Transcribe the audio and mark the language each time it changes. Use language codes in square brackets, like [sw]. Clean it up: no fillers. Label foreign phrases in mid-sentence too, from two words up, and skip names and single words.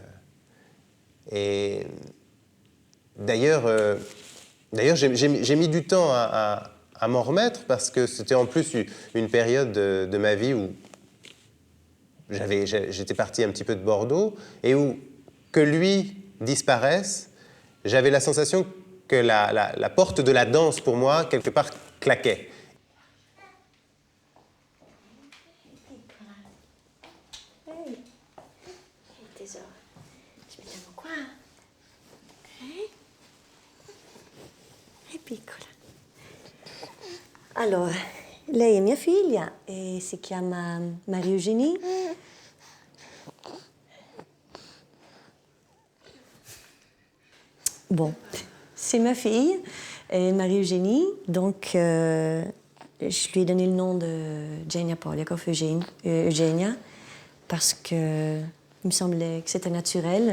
[fr] Et d'ailleurs, j'ai mis du temps à m'en remettre parce que c'était en plus une période de ma vie où j'étais parti un petit peu de Bordeaux et où que lui disparaisse, j'avais la sensation que la porte de la danse, pour moi, quelque part, claquait. [it] Hey, tesoro, aspettiamo qua. È piccola. Allora, lei è mia figlia e si chiama Maria Eugénie. [fr] Bon, c'est ma fille, Marie Eugénie, donc je lui ai donné le nom de Genia Poliakoff, Eugenia, parce que il me semblait que c'était naturel.